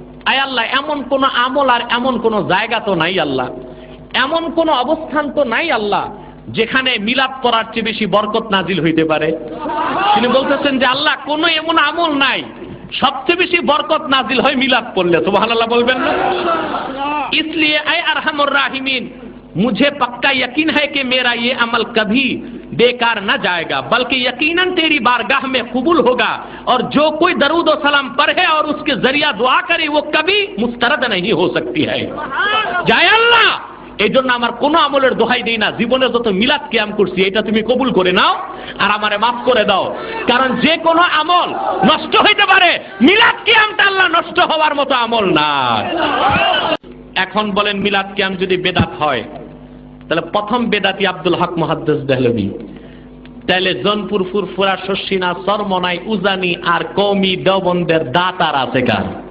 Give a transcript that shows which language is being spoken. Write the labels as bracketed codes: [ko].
[bn] আয় আল্লাহ, এমন কোন আমল আর এমন কোন জায়গা তো নাই আল্লাহ, এমন কোন অবস্থান তো নাই আল্লাহ যেখানে মিলাদ পড়ার চেয়ে বেশি বরকত নাজিল হইতে পারে। তিনি বলতেছেন যে আল্লাহ, কোন এমন আমল নাই সবচেয়ে বেশি বরকত নাজিল হয় মিলাদ পড়লে। সুবহানাল্লাহ বলবেন না? [hi] इसलिए ऐ अरहमुर राहिमीन, मुझे पक्का यकीन है कि मेरा ये अमल कभी बेकार न जाएगा, बल्कि यकीनन तेरी बारगाह में कबूल होगा, और जो कोई दरूद और सलाम पढ़े और उसके जरिया दुआ करे वो कभी मुस्तरद नहीं हो सकती है। [bn] जय अल्लाह, এই জন্য আমার কোনো আমলের দোহাই দেই না, জীবনে যত মিলাদ কিয়াম করছি এটা তুমি কবুল করে নাও আর আমারে মাফ করে দাও। কারণ যে কোনো আমল নষ্ট হইতে পারে, মিলাদ কিয়ামটা আল্লাহ নষ্ট হওয়ার মতো আমল না। এখন বলেন, মিলাদ কিয়াম যদি বেদাত হয় তাহলে প্রথম বেদাতি আব্দুল হক মুহাদ্দিস দেহলভী, তাহলে জনপুর, ফুরফুরা, শস্যিনা, সরমনাই, উজানি আর কওমি দেওবন্দের দাতার আছে কার?